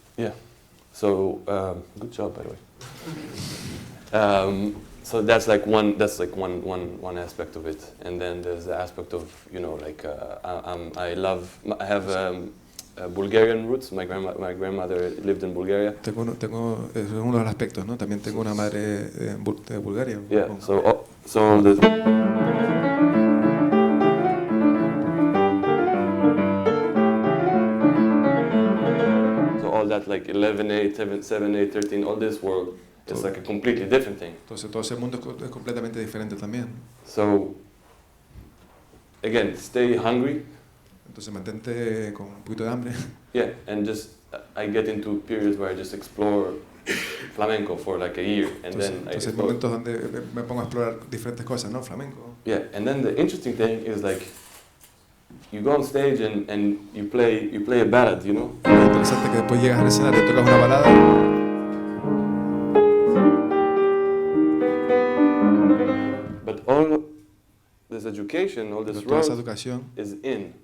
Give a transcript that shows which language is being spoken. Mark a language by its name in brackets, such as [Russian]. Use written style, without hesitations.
[English] Yeah. So good job, by the way. So that's like one aspect of it, and then there's the aspect of, you know, like I have Bulgarian roots. My grandmother lived in Bulgaria. [Spanish] Es uno de los aspectos, ¿no? También tengo una madre de Bulgaria. [English] Yeah. So there's all that, like 11/8, 7/8, 13, all this world is like a completely different thing. [Spanish] Entonces todo ese mundo es completamente diferente también. [English] So again, stay hungry. [Spanish] Entonces mantente con un poquito de hambre. [English] Yeah, and just I get into periods where I just explore flamenco for like a year, and [Spanish] entonces hay momentos donde me pongo a explorar diferentes cosas, ¿no? Flamenco. [English] Yeah, and then the interesting thing is like you go on stage and you play a ballad, you know. [Spanish] Lo interesante es que después llegas al escenario y tocas una balada. [English] But all this education, all this role is in.